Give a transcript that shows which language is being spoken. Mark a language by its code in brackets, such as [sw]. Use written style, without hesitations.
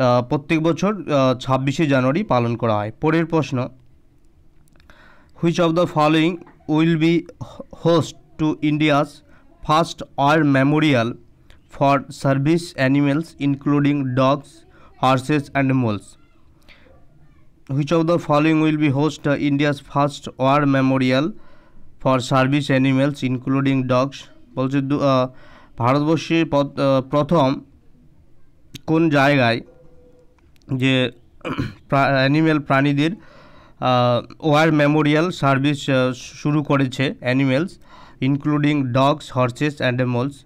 [bn] প্রত্যেক বছর 26শে জানুয়ারি পালন করা হয়। পরের প্রশ্ন, [en] Which of the following will be host to India's first war memorial for service animals including dogs, horses and moles? Which of the following will be host India's first war memorial for service animals including dogs? [bn] বলছে ভারতবর্ষের প্রথম কোন জায়গায় যে animal প্রাণীদের war Memorial service শুরু করেছে [en] Animals including dogs, horses and moles?